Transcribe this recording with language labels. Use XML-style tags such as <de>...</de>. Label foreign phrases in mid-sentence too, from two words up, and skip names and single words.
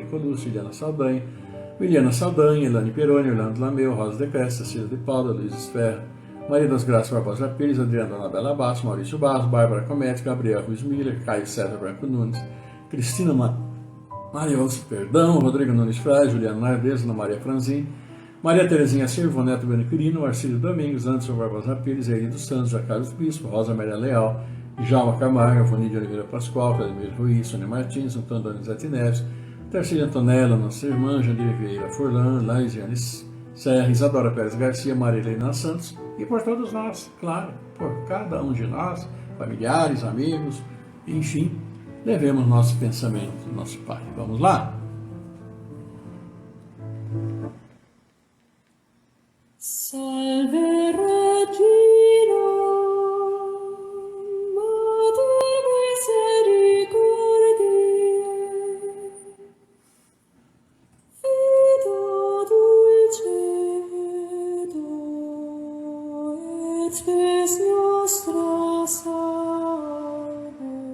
<pt>Colucci, Iliana Saldanha, Miliana Saldanha, Elane Peroni, Orlando Lameu, Rosa de Cresta, Cida de Paula, Luiz Esferra, Maria das Graças Barbosa Pires, Adriana Anabela Bastos, Maurício Barros, Bárbara Comete, Gabriel Ruiz Miller, Caio César Branco Nunes, Cristina Mariolso, Rodrigo Nunes Frade, Juliano Nardes, Ana Maria Franzin, Maria Terezinha Silva, Neto Beniquirino, Arcílio Domingos, Anderson Barbosa Pires, Eli dos Santos, Carlos Bispo, Rosa Maria Leal, Djalma Camargo, Avoni de Oliveira Pascoal, Vladimir Ruiz, Sônia Martins, Antônio Donizete Neves, Tercília Antonella, nossa irmã, Jandir Vieira Furlan, Laisiane Serra, Isadora Pérez Garcia, Maria Helena Santos, e por todos nós, claro, por cada um de nós, familiares, amigos, enfim, levemos nosso pensamento do nosso Pai. Vamos lá?</pt> <la>Salve Regina, Mater misericordiae, Vita dulcedo, et spes nostra salve.</la>